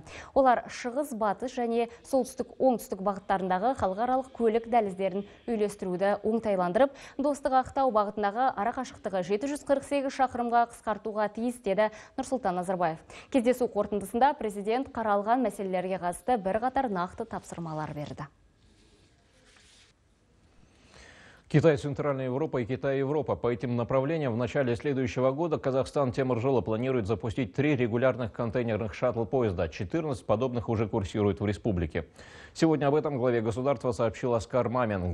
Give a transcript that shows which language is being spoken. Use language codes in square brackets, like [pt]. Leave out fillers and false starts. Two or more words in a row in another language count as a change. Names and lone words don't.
[kk] Олар шығыс, батыс және солтүстік, оңтүстік бағыттарындағы халықаралық көлік дәліздерін үйлестіруді оңтайландырып, Достық Ақтау бағытындағы арақашықтығы 748 шақырымға қысқартуға тиіс, деді Нұрсұлтан Назарбаев. Кездесу қорытындысында президент қаралған мәселелерге қатысты бірқатар нақты тапсырмалар берді. [ru] Китай, Центральная Европа и Китай-Европа. По этим направлениям в начале следующего года Казахстан Темиржолы планирует запустить 3 регулярных контейнерных шаттл-поезда. 14 подобных уже курсируют в республике. Сегодня об этом главе государства сообщил Аскар Мамин.